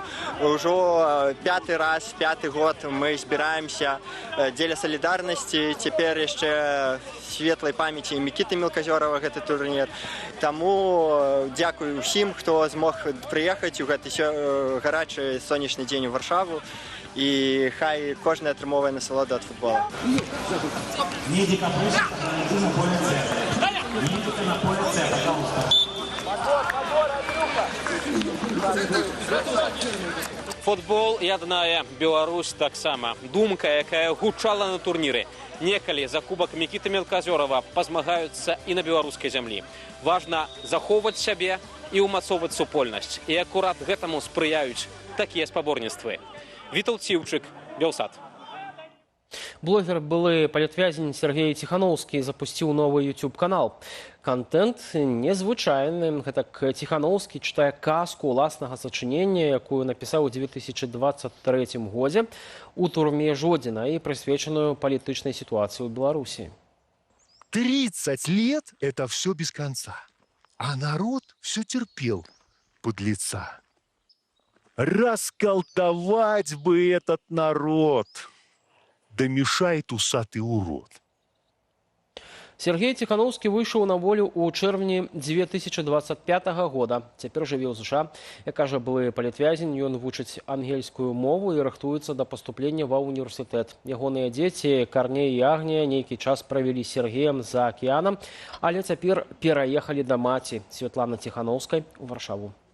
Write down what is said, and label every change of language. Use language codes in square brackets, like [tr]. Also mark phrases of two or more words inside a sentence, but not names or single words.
[be] Ужо пяты год мы збіраемся дзеля салідарнасці. Цяпер яшчэ светлай памяці Мікіты Мілказёрава гэты турнір. Таму дзякую ўсім, хто змог прыехаць у гэты гарачы сонечны дзень у Варшаву. І хай кожен атрымовує насолоду від футболу. Футбол яднае Беларусь таксама. Думка, якая гучала на турніры. Некалі за кубак Мікіты Мілказёрава пазмагаюцца і на беларускай зямлі. Важна захоўваць сябе і ўмацоўваць супольнасць. І акурат гэтаму спрыяюць такія спаборніцтвы. Вітал Ціўчык, Белсат. Блогер, былы палітвязень Сергей Тихановскі запусціў новы YouTube-канал. Контент незвычайны. Гэтак Тихановскі чытае казку ўласнага сачынення, якую напісаў у 2023 годзе у турме Жодзіна і прысвечаную палітычнай сітуацыі ў Беларусі. [ru] 30 лет – это все без конца. А народ все терпел подлеца. Расколдовать бы этот народ, да мешает усатый урод. [be] Сергей Тихановскі выйшаў на волю ў чэрвені 2025 года. Цяпер жыве ў США. Як кажа былы палітвязень, ён вучыць ангельскую мову і рыхтуецца да паступлення ва ўніверсітэт. Ягоныя дзеці, Карней і Агнія, нейкі час правялі з Сергеем за акіянам, але цяпер пераехалі да маці Святланы Тихановскай у Варшаву.